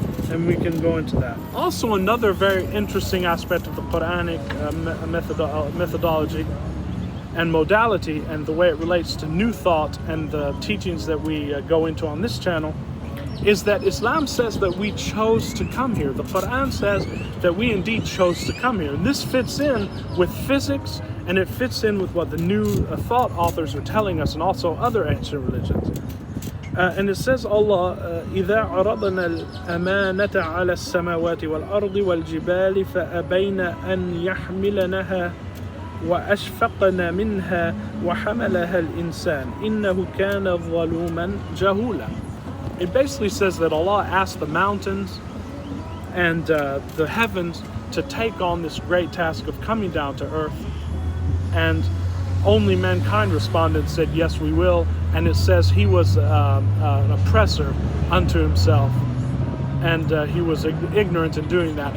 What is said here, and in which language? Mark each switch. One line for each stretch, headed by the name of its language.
English: And we can go into that. Also, another very interesting aspect of the Quranic methodology and modality, and the way it relates to new thought and the teachings that we go into on this channel, is that Islam says that we chose to come here. The Quran says that we indeed chose to come here. And this fits in with physics, and it fits in with what the new thought authors are telling us, and also other ancient religions. And it says Allah,
Arabic: إِذَا عَرَضْنَا الْأَمَانَةَ عَلَى السَّمَاوَاتِ وَالْأَرْضِ وَالْجِبَالِ فَأَبَيْنَ أَنْ يَحْمِلَنَهَا وَأَشْفَقْنَ مِنْهَا وَحَمَلَهَا الْإِنسَانِ إِنَّهُ كَانَ ظَلُومًا جَهُولًا.
English: It basically says that Allah asked the mountains and the heavens to take on this great task of coming down to earth, and only mankind responded and said, yes, we will. And it says he was an oppressor unto himself, and he was ignorant in doing that.